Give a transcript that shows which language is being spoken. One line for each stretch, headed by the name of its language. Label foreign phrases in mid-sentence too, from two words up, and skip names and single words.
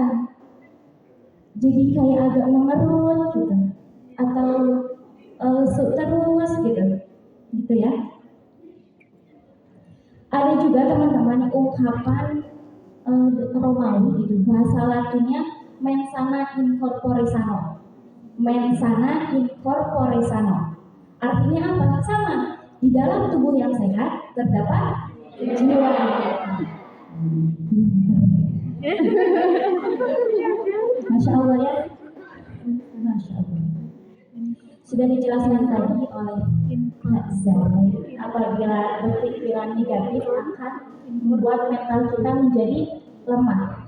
Indonesian: Jadi kayak agak mengerut gitu, atau lesu terus gitu ya. Ada juga teman-teman ungkapan Romawi gitu, bahasa Latinnya
Latin: mensana in corpore sano. Mensana in corpore sano.
Indonesian: Artinya apa? Sama. Di dalam tubuh yang sehat terdapat jiwa.
Arabic: ما شاء الله ya. ما شاء الله.
Indonesian: Sudah dijelaskan tadi oleh Kak Zai, apabila berpikiran negatif akan membuat mental kita menjadi lemah.